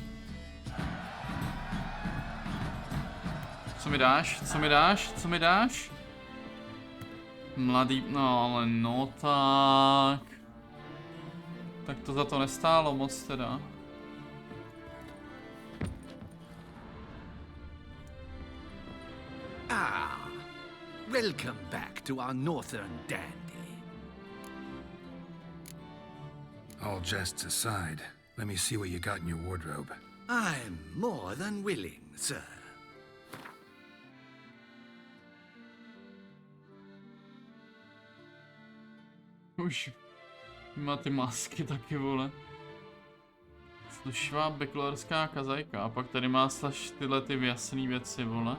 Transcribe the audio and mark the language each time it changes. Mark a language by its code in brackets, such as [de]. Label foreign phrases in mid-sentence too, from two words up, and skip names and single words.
[cs] Co mi dáš? Co mi dáš? Co mi dáš? Mladý, no ale no tak. Tak to za to nestálo moc teda. [en] Ah, welcome back to our northern dandy. All jests aside, let me see what you got in your wardrobe. I'm more than willing, sir. [cs] Už má ty masky taky, vole. Slušivá beklerská kazajka. A pak tady má slaž tyhle ty jasné věci, vole.